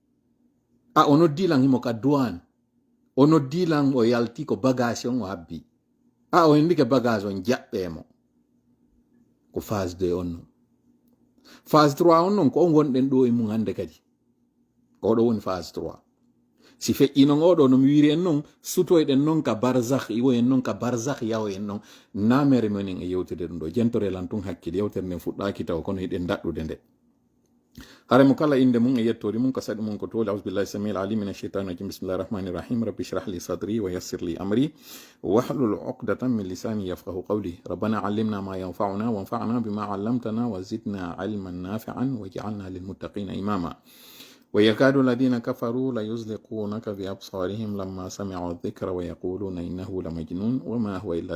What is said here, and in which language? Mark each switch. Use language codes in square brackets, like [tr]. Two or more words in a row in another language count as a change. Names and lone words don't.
[ff] o noddilan himo ka douane o noddilan o yalti ko bagage on o habbi o hendike bagage on jaɓɓemo ko phase 2 on non phase 3 on non ko on wonɗen ɗo e mum hande kadi ko ɗo woni phase 3 si feƴƴi non oɗo no mi wiri en noon sutoyɗen noon ka barzakh iwo en noon ka barzakh yawo en noon namere menen e yewtede ɗum ɗo jentorelan tun hakkille yewtere nden fuɗɗaki taw kono hiɗen daɗɗude nde hare mo kala inde mum e yettori mum ko saɗi mum ko toli [ar] أعوذ بالله السميع العليم من الشيطان الرجيم بسم الله الرحمن الرحيم رب اشرح لي صدري ويسر لي أمري واحلل عقدة من لساني يفقهوا قولي ربنا علمنا ما ينفعنا وانفعنا بما علمتنا وزدنا علما نافعا واجعلنا لل المتقين إماما ويكاد الذين كفروا ليزلقونك بأبصارهم لما سمعوا الذكر ويقولون إنه لمجنون وما هو إلا